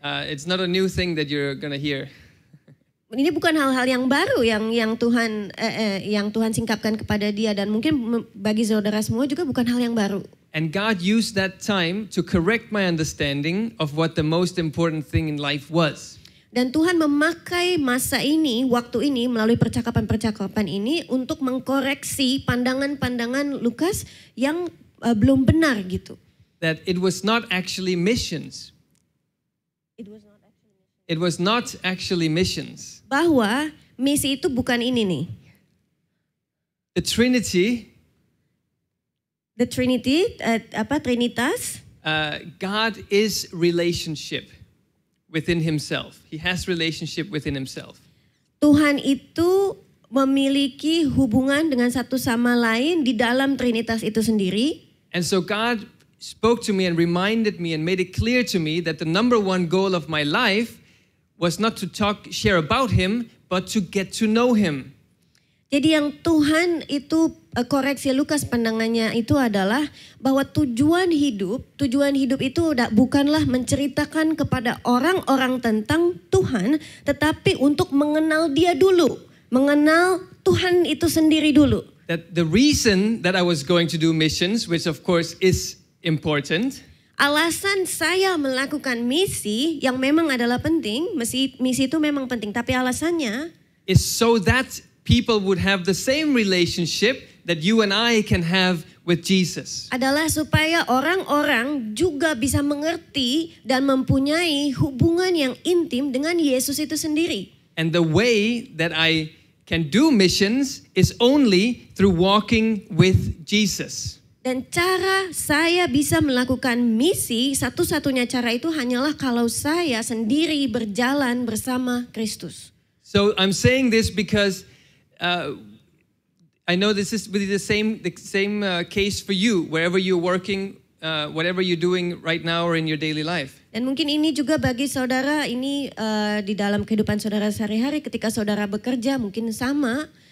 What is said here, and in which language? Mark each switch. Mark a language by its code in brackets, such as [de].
[en] It's not a new thing that you're gonna hear. [id] ini bukan hal-hal yang baru yang Tuhan singkapkan kepada dia, dan mungkin bagi saudara semua juga bukan hal yang baru. [en] And God used that time to correct my understanding of what the most important thing in life was. [id] Dan Tuhan memakai masa ini, waktu ini, melalui percakapan-percakapan ini untuk mengkoreksi pandangan-pandangan Lukas yang belum benar gitu. [en] That it was not actually missions. It was not actually missions. [id] Bahwa misi itu bukan ini nih. [en] The Trinity, [id] Trinitas. [en] God is relationship within himself. He has relationship within himself. [id] Tuhan itu memiliki hubungan dengan satu sama lain di dalam Trinitas itu sendiri. [en] And so God spoke to me and reminded me and made it clear to me that the number one goal of my life was not to share about him, but to get to know him. [id] Jadi yang Tuhan itu koreksi Lukas pandangannya itu adalah bahwa tujuan hidup itu bukanlah menceritakan kepada orang-orang tentang Tuhan, tetapi untuk mengenal dia dulu, mengenal Tuhan itu sendiri dulu. [en] That the reason that I was going to do missions, which of course is important, [id] alasan saya melakukan misi yang memang adalah penting, misi itu memang penting, tapi alasannya [en] is so that people would have the same relationship that you and I can have with Jesus. [id] Adalah supaya orang-orang juga bisa mengerti dan mempunyai hubungan yang intim dengan Yesus itu sendiri. [en] And the way that I can do missions is only through walking with Jesus. [id] Dan cara saya bisa melakukan misi, satu-satunya cara itu hanyalah kalau saya sendiri berjalan bersama Kristus. [en] So I'm saying this because I know this is the same case for you, wherever you're working, whatever you're doing right now or in your daily life. [id] Dan mungkin ini juga bagi saudara, ini di dalam kehidupan saudara sehari-hari ketika saudara bekerja mungkin sama.